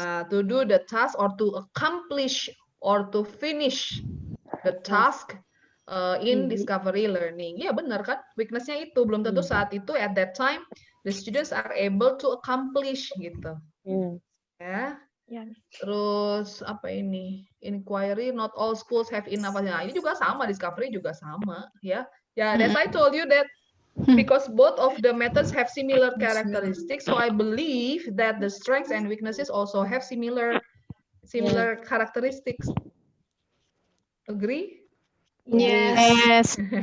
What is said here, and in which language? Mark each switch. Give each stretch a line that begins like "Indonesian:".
English: To do the task or to accomplish or to finish the task in discovery learning.
Indonesian: Ya benar kan? Weakness-nya itu belum tentu saat itu
English: at that time the students are able to accomplish
Indonesian: gitu. Ya. Terus apa ini?
English: Inquiry, not all schools have enough.
Indonesian: Nah, ini juga sama, discovery juga sama, ya.
English: Ya, as I told you that because both of the methods have similar characteristics, so I believe that the strengths and weaknesses also have similar characteristics. Agree? Yes.